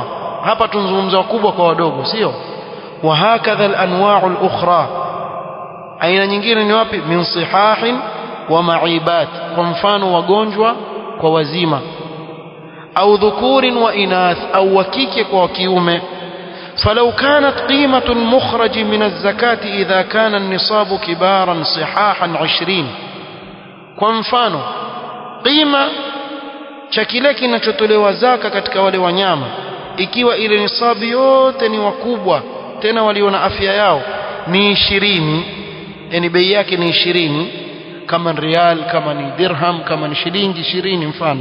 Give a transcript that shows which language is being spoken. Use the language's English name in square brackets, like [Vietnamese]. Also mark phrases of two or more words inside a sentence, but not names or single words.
[Swahili] Hapa tunazungumza wakubwa kwa wadogo, sio? [Arabic] وهكذا الأنواع الأخرى, [Swahili] aina nyingine ni wapi? [Arabic] من صحاح ومعيبات, [Swahili] kwa mfano wagonjwa kwa wazima, au [Arabic] ذكور وإناث, [Swahili] au wakike kwa kiume. [Arabic] فلو كانت قيمة المخرج من الزكاة إذا كان النصاب كبارا صحاحا 20. [Swahili] kwa mfano qima cha kile kinachotolewa zaka katika wale wanyama, ikiwa ile nisabu yote ni wakubwa tena walio na afya yao, ni 20, yani bei yake ni 20, kama rial, kama ni dirham, kama ni shilingi 20 mfano.